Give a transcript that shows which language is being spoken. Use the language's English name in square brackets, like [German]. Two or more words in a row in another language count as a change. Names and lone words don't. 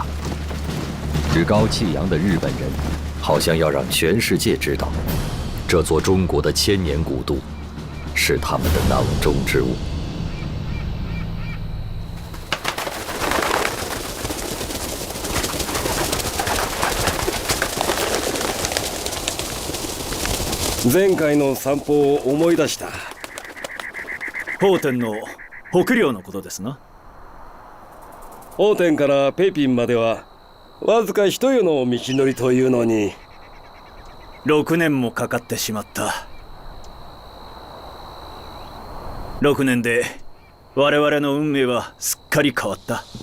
[Chinese] 趾高气扬的日本人，好像要让全世界知道，这座中国的千年古都是他们的囊中之物。 [Japanese] 前回の散歩を思い出した。奉天の北陵のことですな。奉天から北平まではわずか一夜の道のりというのに 6年もかかってしまった。6年で我々の運命はすっかり変わった。